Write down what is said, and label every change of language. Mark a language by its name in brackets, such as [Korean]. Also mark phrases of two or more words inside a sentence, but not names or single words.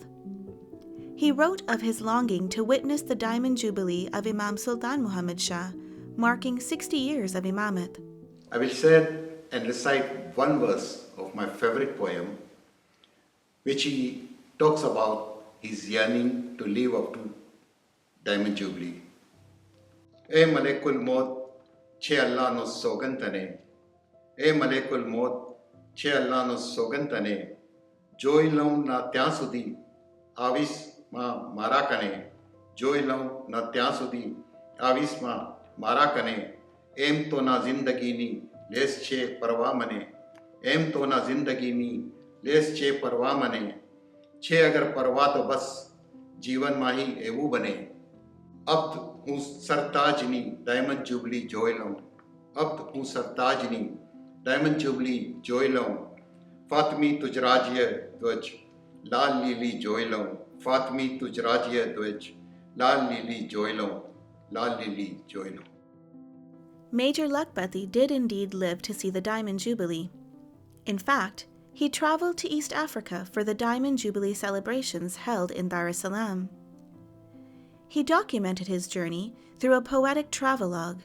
[English] He wrote of his longing to witness the Diamond Jubilee of Imam Sultan Muhammad Shah, marking 60 years of Imamat. I will say and recite one verse of my favorite poem, which he talks about his yearning to live up to Diamond Jubilee. [Gujarati] એ મલેકુલ મૌત, છે અલ્લાહ નો સોગન તને. એ મલેકુલ મૌત, છે અલ્લાહ નો સોગન તને. જોઈ લઉં ના ત્યાં સુધી આવીસમાં મારા કને. જોઈ લઉં ના ત્યાં સુધી આવીસમાં મારા કને. એમ તો ના જિંદગીની લેસ છે પરવા મને. એમ તો ના જિંદગીની લેસ છે પરવા મને. છે અગર પરવા તો બસ જીવનમાં ही એવું બને. अब હું સરતાજની [English] Diamond Jubilee [Gujarati] જોઈ લઉં. अब હું સરતાજની [English] Diamond Jubilee [Gujarati] જોઈ લઉં. ફાતમી તુજ રાજ્ય ધ્વજ લાલ લીલી જોઈ લઉં. ફાતમી તુજ રાજ્ય ધ્વજ લાલ લીલી જોઈ લઉં. લાલ લીલી જોઈ લઉં. [English] Major Lakhpati did indeed live to see the Diamond Jubilee. In fact, he traveled to East Africa for the Diamond Jubilee celebrations held in Dar es Salaam. He documented his journey through a poetic travelogue.